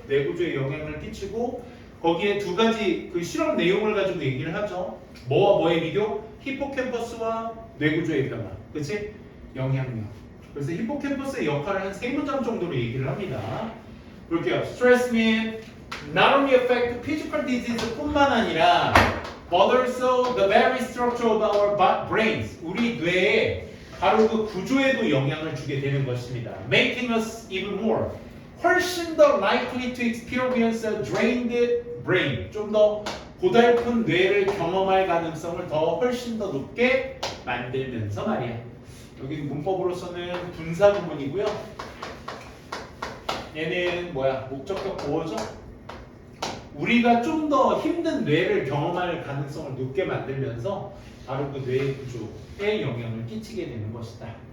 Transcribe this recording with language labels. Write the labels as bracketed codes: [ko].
[ko] 뇌 구조에 영향을 끼치고 거기에 두 가지 그 실험 내용을 가지고 얘기를 하죠. 뭐와 뭐의 비교? 히포캠퍼스와 뇌 구조의 변화. 그치? 영향력. 그래서 히포캠퍼스의 역할을 한 3문장 정도로 얘기를 합니다. 볼게요. [en] Stress mean not only affect physical disease 뿐만 아니라 but also the very structure of our brains. [ko] 우리 뇌에 바로 그 구조에도 영향을 주게 되는 것입니다. [en] Making us even more. 훨씬 더 likely to experience a drained brain. [ko] 좀 더 고달픈 뇌를 경험할 가능성을 더 훨씬 더 높게 만들면서 말이야. 여기 문법으로서는 분사 구문이고요. 얘는 뭐야? 목적격 보어죠? 우리가 좀 더 힘든 뇌를 경험할 가능성을 높게 만들면서 바로 그 뇌 구조에 영향을 끼치게 되는 것이다.